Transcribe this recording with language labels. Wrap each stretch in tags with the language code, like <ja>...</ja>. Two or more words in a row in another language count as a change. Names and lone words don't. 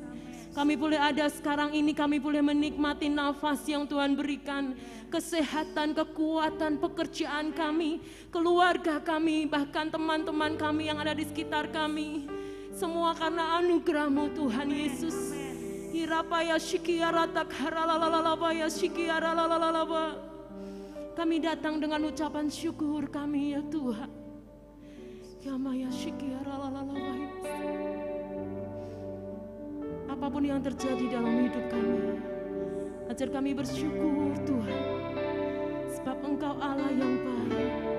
<id>Kami boleh ada sekarang ini, kami boleh menikmati nafas yang Tuhan berikan, kesehatan, kekuatan, pekerjaan kami, keluarga kami, bahkan teman-teman kami yang ada di sekitar kami. Semua karena anugerah-Mu Tuhan Yesus. Hirapaya shikiaratak haralalalabaya shikiaralalalaba. Kami datang dengan ucapan syukur kami ya Tuhan. Yamaya shikiaralalalabaya. Apapun yang terjadi dalam hidup kami, ajar kami bersyukur Tuhan, sebab Engkau Allah yang baik.</id>